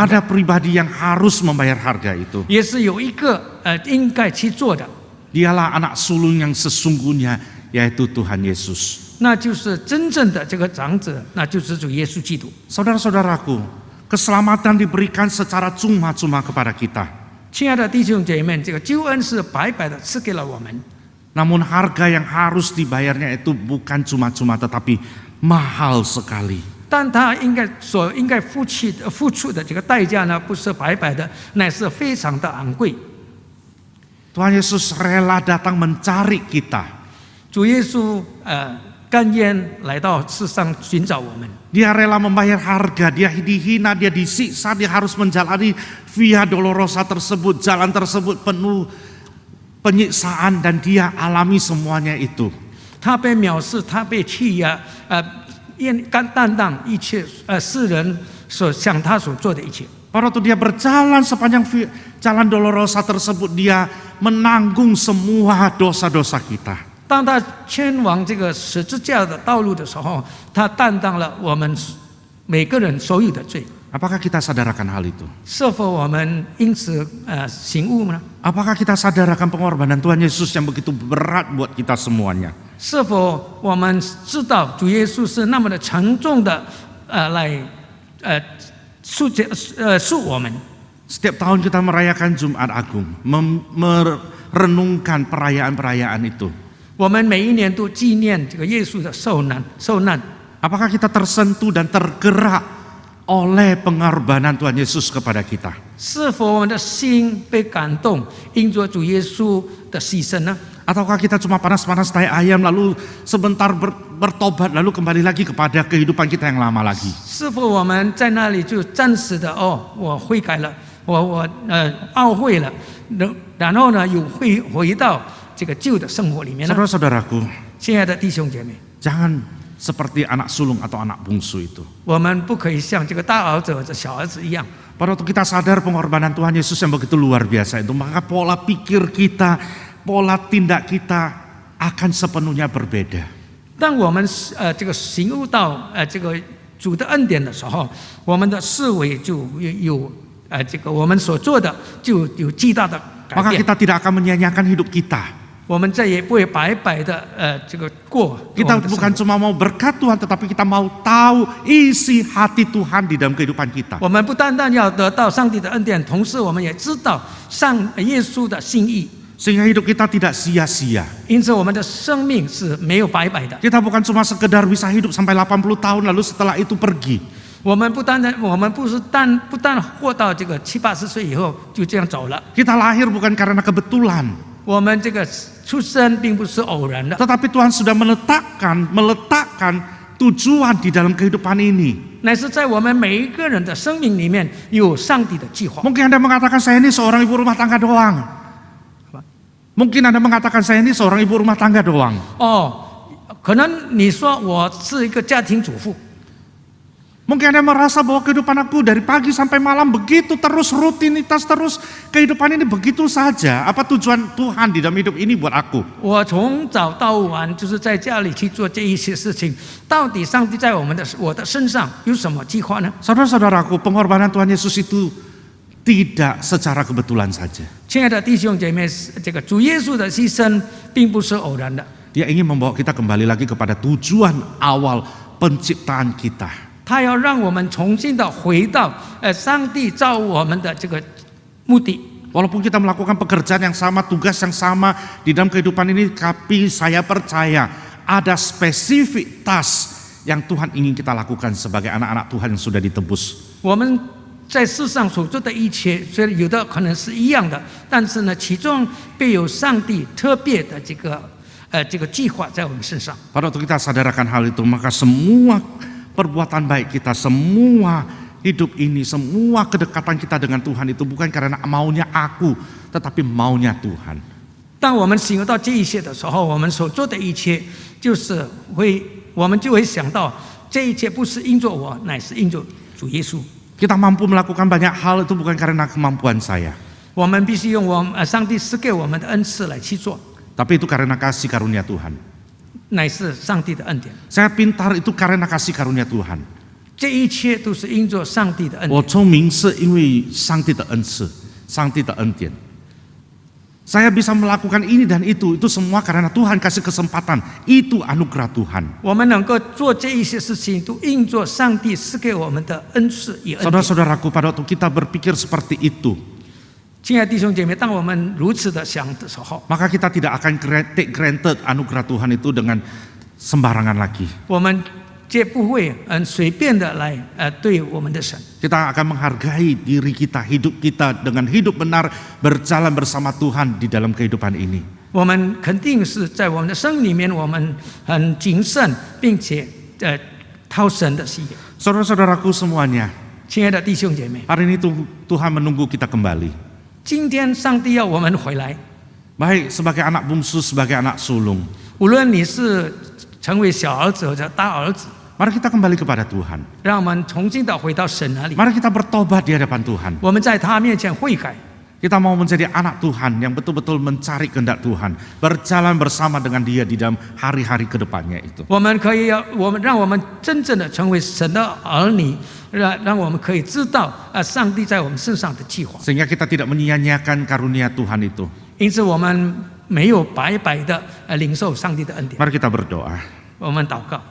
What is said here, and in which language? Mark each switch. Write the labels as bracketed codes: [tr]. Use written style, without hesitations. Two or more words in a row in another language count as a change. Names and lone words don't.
[id] Ada pribadi yang harus membayar harga itu. [zh] 也是有一个应该去做的， [id] Dialah anak sulung yang sesungguhnya, yaitu Tuhan Yesus. [zh] 那就是真正的这个长者，那就是主耶稣基督。 [id] Saudara-saudaraku, keselamatan diberikan secara cuma-cuma kepada kita. [zh] 亲爱的弟兄姐妹，这个救恩是白白的赐给了我们， [id] Namun harga yang harus dibayarnya itu bukan cuma-cuma, tetapi mahal sekali. [zh] 但他应该付出的这个代价呢，不是白白的，乃是非常的昂贵。 [id] Tuhan Yesus rela datang mencari kita. [zh] 主耶稣甘愿来到世上寻找我们， [id] Dia rela membayar harga, dia dihina, dia disiksa, dia harus menjalani via dolorosa tersebut, jalan tersebut penuh penyiksaan, dan dia alami semuanya itu. [zh] 他被藐视，他被欺压，担当一切世人向他所做的一切。 [id] Pada waktu dia berjalan sepanjang jalan dolorosa tersebut, dia menanggung semua dosa-dosa kita. [zh] 当他前往这个十字架的道路的时候，他担当了我们每个人所有的罪。 [id] Apakah kita sadarkan hal itu? [zh] 是否我们因此醒悟呢？ [id] Apakah kita sadarkan pengorbanan Tuhan Yesus yang begitu berat buat kita semuanya? [zh] 是否我们知道主耶稣是那么的沉重的来赎我们？ [id] Setiap tahun kita merayakan Jumat Agung, merenungkan perayaan-perayaan itu. [zh] 我们每一年都纪念这个耶稣的受难。 [id] Apakah kita tersentuh dan tergerak oleh pengorbanan Tuhan Yesus kepada kita? [zh] 是否我们的心被感动，因着主耶稣的牺牲呢？ [id] Ataukah kita cuma panas-panas tai ayam, lalu sebentar bertobat, lalu kembali lagi kepada kehidupan kita yang lama lagi? [zh] 是否我们在那里就暂时的我悔改了，我懊悔了，然后呢又回到这个旧的生活里面呢？ [id] Saudara-saudaraku, [zh] 亲爱的弟兄姐妹， [id] jangan seperti anak sulung atau anak bungsu itu. [zh] 我们不可以像这个大儿子或者小儿子一样。 [id] Pada waktu kita sadar pengorbanan Tuhan Yesus yang begitu luar biasa itu, maka pola pikir kita, pola tindak kita akan sepenuhnya berbeda. [zh] 当我们这个醒悟到这个主的恩典的时候，我们的思维就有这个我们所做的就有极大的改 [id] maka [zh] 变， [id] kita tidak akan menyia-nyiakan hidup kita. [zh] 我们再也不会白白的这个过我 [id] Kita [zh] 们的生 [id] bukan [zh] 活。 [id] cuma mau berkat Tuhan, tetapi kita mau tahu isi hati Tuhan di dalam kehidupan kita. [zh] 我们不单单要得到上帝的恩典，同时我们也知道耶稣的心意， [id] Sehingga hidup kita tidak sia-sia. [zh] 因此我们的生命是没有白白的。 [id] Kita bukan cuma sekedar bisa hidup sampai 80 tahun lalu setelah itu pergi. [zh] 我们不但活到这个70-80岁以后就这样走了， [id] Kita lahir bukan karena kebetulan, [zh] 我们这个出生并不是偶然的， [id] tetapi Tuhan sudah meletakkan tujuan di dalam kehidupan ini. [zh] 乃是在我们每一个人的生命里面有上帝的计划。 [id] Mungkin Anda mengatakan saya ini seorang ibu rumah tangga doang. Mungkin Anda mengatakan saya ini seorang ibu rumah tangga doang. [zh] 可能你说我是一个家庭主妇， [id] Mungkin Anda merasa bahwa kehidupan aku dari pagi sampai malam begitu terus, rutinitas terus, kehidupan ini begitu saja. Apa tujuan Tuhan di dalam hidup ini buat aku? [zh] 我从早到晚就是在家里去做这一些事情，到底上帝在我的身上有什么计划呢？ [id] Saudara-saudaraku, pengorbanan Tuhan Yesus itu tidak secara kebetulan saja. [zh] 亲爱的弟兄姐妹，这个主耶稣的牺牲并不是偶然的， [id] Dia ingin membawa kita kembali lagi kepada tujuan awal penciptaan kita. [zh] 他要让我们重新的回到上帝造我们的这个目的。 [id] Walaupun kita melakukan pekerjaan yang sama, tugas yang sama di dalam kehidupan ini, tapi saya percaya ada spesifitas yang Tuhan ingin kita lakukan sebagai anak-anak Tuhan yang sudah ditebus. [zh] 我们在世上所做的一切，虽然有的可能是一样的，但是呢，其中必有上帝特别的这个计划在我们身上。 [id] Pada waktu kita sadarkan hal itu, maka semua perbuatan baik kita, semua hidup ini, semua kedekatan kita dengan Tuhan itu bukan karena maunya aku, tetapi maunya Tuhan. [zh] 当我们醒悟到这一些的时候，我们所做的一切，我们就会想到，这一切不是因着我，乃是因着主耶稣。 [id] Kita mampu melakukan banyak hal itu bukan karena kemampuan saya, [zh] 我们必须用上帝赐给我们的恩赐来去做， [id] tapi itu karena kasih karunia Tuhan. [zh] 乃是上帝的恩典。 [id] Saya pintar itu karena kasih karunia Tuhan. [zh] 这一切都是因着上帝的恩典。我聪明是因为上帝的恩赐，上帝的恩典。 [id] Saya bisa melakukan ini dan itu semua karena Tuhan kasih kesempatan. Itu anugerah Tuhan. [zh] 我们能够做这一些事情，都因着上帝赐给我们的恩赐与恩典。 [id] Saudara-saudaraku, pada waktu kita berpikir seperti itu, [zh] 亲爱的弟兄姐妹，当我们如此的想的时候， [id] maka kita tidak akan [en] take granted [id] anugerah Tuhan itu dengan sembarangan lagi. [zh] 我们绝不会随便的来对我们的神。 [id] Kita akan menghargai diri kita, hidup kita dengan hidup benar, berjalan bersama Tuhan di dalam kehidupan ini. [zh] 我们肯定是在我们的生命里面，我们很谨慎，并且讨神的喜悦。 [id] Saudara-saudaraku semuanya, [zh] 亲爱的弟兄姐妹， [id] hari ini Tuhan menunggu kita kembali. [zh] 今天上帝要我们回来， [id] Baik sebagai anak bungsu, sebagai anak sulung. [zh] 无论你是成为小儿子或者大儿子， [id] Mari kita kembali kepada Tuhan. [zh] 让我们重新的回到神那里， [id] Mari kita bertobat di hadapan Tuhan. [zh] 我们在他面前悔改。 [id] Kita mau menjadi anak Tuhan yang betul-betul mencari kehendak Tuhan, berjalan bersama dengan Dia di dalam hari-hari kedepannya itu. [zh] 我们让我们真正的成为神的儿女，让我们可以知道上帝在我们身上的计划。 [id] Sehingga kita tidak menyia-nyiakan karunia Tuhan itu. [zh] 因此，我们没有白白的领受上帝的恩典。 [id] Mari kita berdoa. [zh] 我们祷告，